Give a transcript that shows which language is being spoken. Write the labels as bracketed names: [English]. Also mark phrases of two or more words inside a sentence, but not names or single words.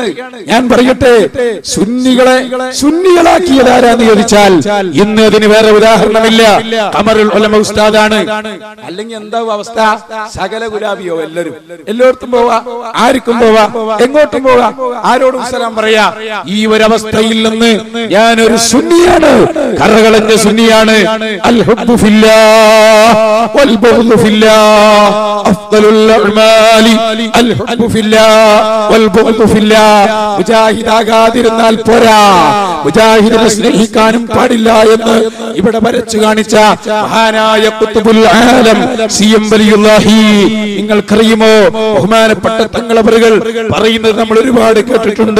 [Malayalam] ഞാൻ പറയട്ടെ, സുന്നികളെ സുന്നികളാക്കിയത് ആരാന്ന് ചോദിച്ചാൽ ഇന്ന് അതിന് വേറെ ഉദാഹരണമില്ല, ഖമറുൽ ഉലമ ഉസ്താദാണ്. അല്ലെങ്കിൽ എന്താവും അവസ്ഥ? സകല ഗുലാബിയോ, എല്ലായിടത്തും പോവാ, ആർക്കും പോവാ, എങ്ങോട്ടും പോവാ, ആരോടും സലാം പറയാ. ഈ ഒരവസ്ഥയിൽ നിന്ന് ഞാനൊരു സുന്നിയാണ്, കറകളഞ്ഞ സുന്നിയാണ്. [Arabic] الحب في الله والبغض في الله أفضل الأعمال الحب في الله والبغض في الله. [Malayalam] മുജാഹിദാകാതിരുന്നാൽ പോരാ, മുജാഹിദിനെ സ്നേഹിക്കാനും പാടില്ല എന്ന് ഇവിടെ വരച്ചു കാണിച്ച മഹാനായ ഖുത്ബുൽ ആലം സിഎം വലിയുല്ലാഹി. നിങ്ങൾക്കറിയുമോ, ബഹുമാനപ്പെട്ട തങ്ങളവറുകൾ പറയുന്നത് നമ്മൾ ഒരുപാട് കേട്ടിട്ടുണ്ട്.